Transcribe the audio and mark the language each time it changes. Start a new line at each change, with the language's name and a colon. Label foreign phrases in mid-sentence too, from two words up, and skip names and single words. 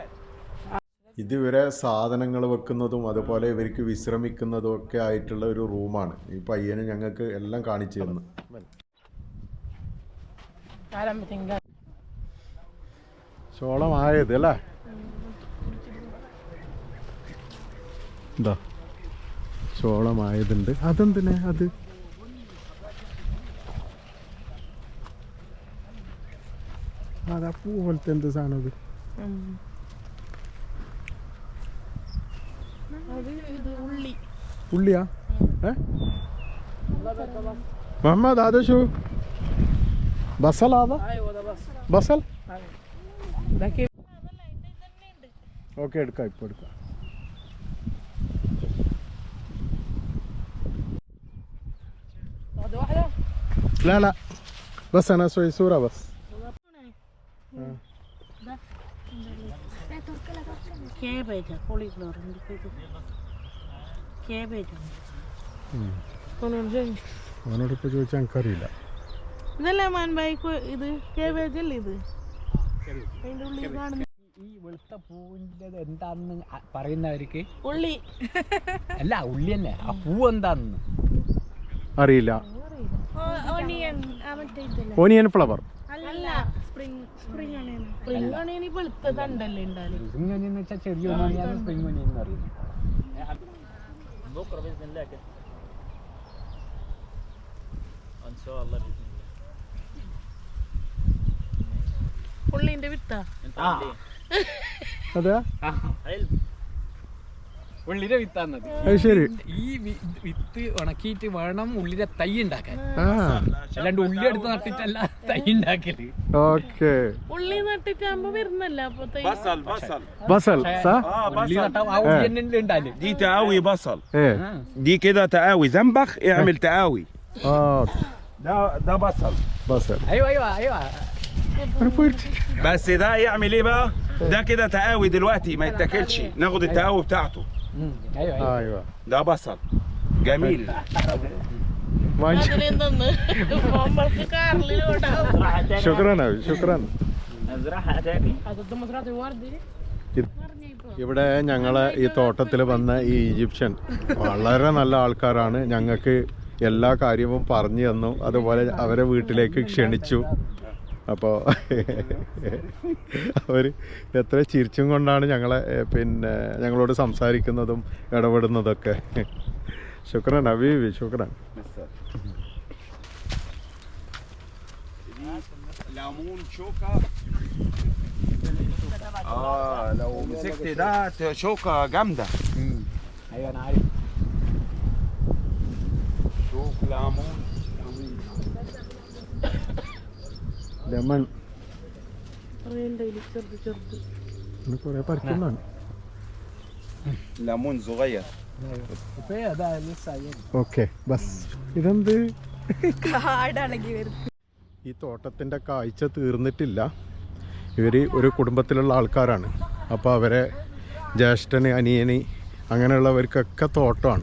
Malayalam: ഇതുവരെ സാധനങ്ങൾ വെക്കുന്നതും അതുപോലെ ഇവർക്ക് വിശ്രമിക്കുന്നതും ഒക്കെ ആയിട്ടുള്ള ഒരു റൂമാണ്. ഈ പയ്യന് ഞങ്ങൾക്ക് എല്ലാം കാണിച്ചു തന്നു. ചോളമായത് അല്ലേ? എന്താ ചോളമായതുണ്ട്. അതെന്തിനാ അത്? അതാ പൂ പോലത്തെ എന്ത് സാധനം അത്? ഉള്ളിയാ?
Arabic: محمد هذا شو؟ بصل هذا؟ ايوه ده بصل؟ ده كيف؟
Malayalam: ഓക്കെ എടുക്കാം, ഇപ്പോൾ എടുക്കാം.
Arabic: لا لا بس انا اسوي صورة بس.
English: Cabbage, cauliflower, cabbage.
Malayalam: അവനോട് ഇപ്പോൾ ചോദിച്ചാൽ എനിക്കറിയില്ല. ഇതല്ലേ മാൻബായിക്കോ ഇത് കേബേജ് അല്ലേ ഇത്? അതിന്റെ ഉള്ളിൽ കാണുന്ന ഈ വെളുത്ത പൂവിന്റെ എന്താന്ന് പറയുന്നവർക്ക് ഉള്ളി അല്ല, ഉള്ളി തന്നെ. ആ പൂ എന്താന്ന് അറിയില്ല. ഓണിയൻ മറ്റേ ഇതല്ലേ?
English: onion flower
Malayalam: അല്ല,
English: spring onion. spring onion
Malayalam: ഈ വെളുത്ത തണ്ടല്ലേ ഉണ്ടാല്?
English: spring onion
Malayalam: എന്ന് വെച്ചാൽ ചെറിയ ഓണിയാണ്
English: spring onion
Malayalam: എന്ന് പറയുന്നത്.
Arabic: بكره باذن الله كده ان شاء الله باذن الله.
Malayalam: ഉള്ളിന്റെ വിത്താ?
Arabic: انت عامل ايه؟
Malayalam: അതെ.
Arabic: حلو.
Malayalam: ഉള്ളിലെ വിത്താന്നത്. അത് ശരി. ഈ വിത്ത് ഉണക്കിയിട്ട് വേണം ഉള്ളിലെ തൈ ഉണ്ടാക്കാൻ. ആ അല്ലാണ്ട് ഉള്ളി എടുത്ത് നട്ടിട്ടല്ല തൈ ഉണ്ടാക്കല്. ഓക്കെ. ഉള്ളി നട്ടിട്ടാകുമ്പോ വരുന്നല്ല അപ്പൊ തൈ.
Arabic: بصل بصل ബസൽ സാ
Malayalam: ഉള്ളി നട്ടാ ആ ഉള്ളി തന്നെ ഉണ്ടാല്.
Arabic: دي تقاوي بصل ايه دي كده تقاوي زنبخ اعمل تقاوي اه ده بصل بصل
Malayalam: അയ്യോ അയ്യോ അയ്യോ.
Arabic: بس ده يعمل ايه بقى ده كده تقاوي دلوقتي ما يتاكلش ناخد التقاوي بتاعته
Malayalam: അയ്യോ അയ്യോ.
Arabic: ايوه ده بصل جميل
Malayalam: വാങ്ങിച്ചു. അതിനെന്തെന്ന് നമ്മൾക്ക് കാറിലോട്ടാവും.
Arabic: شكرا شكرا. نزرعها تاني.
Malayalam: അത് മസ്റാത്ത് വാർദി ഇവിടെ ഞങ്ങളെ ഈ തോട്ടത്തിൽ വന്ന ഈ ഈജിപ്ഷ്യൻ വളരെ നല്ല ആൾക്കാരാണ്. ഞങ്ങൾക്ക് എല്ലാ കാര്യവും പറഞ്ഞു തന്നു. അതുപോലെ അവരെ വീട്ടിലേക്ക് ക്ഷണിച്ചു. അപ്പോൾ അവർ എത്ര ചിരിച്ചും കൊണ്ടാണ് ഞങ്ങളെ പിന്നെ ഞങ്ങളോട് സംസാരിക്കുന്നതും ഇടപെടുന്നതൊക്കെ.
Arabic: شكرا حبيبي شكرا. ليمون شوكة لو مسكت ده شوكة جامدة
Malayalam: അയ്യോ ഞാൻ ആരും.
Arabic: شوك ليمون
Malayalam: ലെമൺ ചെറുത് ചെറുത് കുറേ പറിക്കുന്നതാണ്.
Arabic: ليمون صغير
Malayalam: ഇപ്പൊ അതാ ലിസായി. ഓക്കെ ബസ്. ഇതെന്ത് കാടളകി വരും. ഈ തോട്ടത്തിൻ്റെ കാഴ്ച തീർന്നിട്ടില്ല. ഇവർ ഒരു കുടുംബത്തിലുള്ള ആൾക്കാരാണ്. അപ്പോൾ അവരെ ജ്യേഷ്ഠന് അനിയന് അങ്ങനെയുള്ളവർക്കൊക്കെ തോട്ടമാണ്.